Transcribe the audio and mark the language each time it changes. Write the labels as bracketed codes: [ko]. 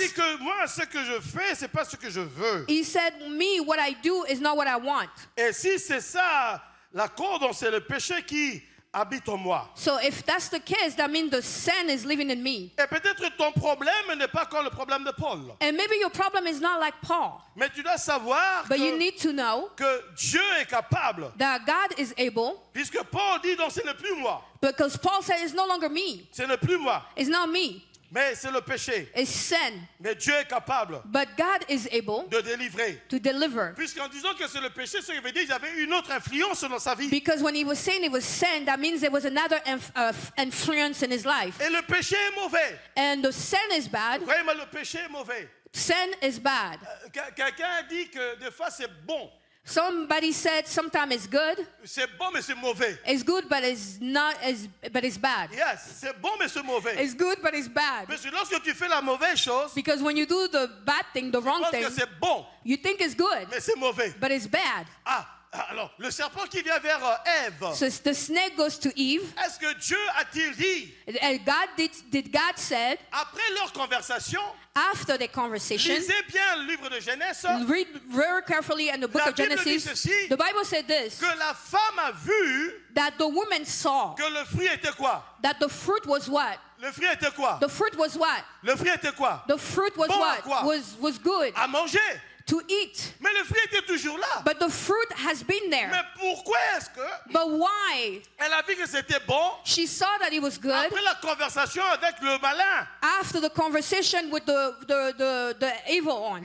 [fr] dit que moi, ce que je fais, c'est pas ce que je veux. [en] He said, me, what I do is not what I want. [fr] Et si c'est ça, la cause, donc c'est le péché qui habite en moi. [en] So if that's the case, that means the sin is living in me. [fr] Et peut-être ton problème n'est pas comme le problème de Paul. [en] And maybe your problem is not like Paul, [fr] Mais tu dois savoir [en] but you need to know [fr] que Dieu est capable. [en] that God is able, [fr] Puisque Paul dit, donc ce n'est plus moi. [en] because Paul said it's no longer me. [fr] Ce n'est plus moi. [en] It's not me. [fr] Mais c'est le péché. [en] It's sin. [fr] Mais Dieu est capable [en] But God is able [fr] de délivrer. [en] to deliver. [fr] Puisqu'en disant que c'est le péché, ça veut dire qu'il y avait une autre influence dans sa vie. [en] Because when he was saying it was sin, that means there was another influence in his life. [fr] Et le péché est mauvais. [en] And the sin is bad. [fr] Croyez-moi, le péché est mauvais. [en] Sin is bad. [fr] Quelqu'un a dit que des fois c'est bon. [en] Somebody said sometimes it's good. [fr] C'est bon, mais c'est mauvais. [en] It's good, but it's not but it's bad. [fr] Yes, c'est bon, mais c'est mauvais. [en] It's good, but it's bad. [fr] Parce que lorsque tu fais la mauvaise chose, tu [en] Because when you do the bad thing, the wrong [fr] penses [en] thing, [fr] que c'est bon, [en] you think it's good, [fr] mais c'est mauvais. [en] but it's bad. [fr] Ah, alors, le serpent qui vient vers Ève, [en] So the snake goes to Eve, [fr] est-ce que Dieu a-t-il dit, [en] and God did God said [fr] après leur conversation, [en] after the conversation, [fr] lisez bien le livre de Genèse, [en] read very carefully in the book [fr] La [en] of [fr] Bible dit [en] Genesis. [fr] ceci, [en] The Bible said this, [fr] que la femme a vu [en] that the woman saw [fr] que le fruit était quoi? [en] that the fruit was what? [fr] Le fruit était quoi? [en] The fruit was what? [fr] Le fruit était quoi? [en] The fruit was [fr] Bon à [en] what? [fr] quoi? [en] Was good [fr] À manger. [en] to eat. [fr] Mais le fruit était toujours là. [en] But the fruit has been [fr] Mais [en] there. [fr] pourquoi est-ce que [en] But why? [fr] elle a vu que c'était bon [en] She saw that it was good [fr] après la conversation avec le malin? [en] after the conversation with the evil one.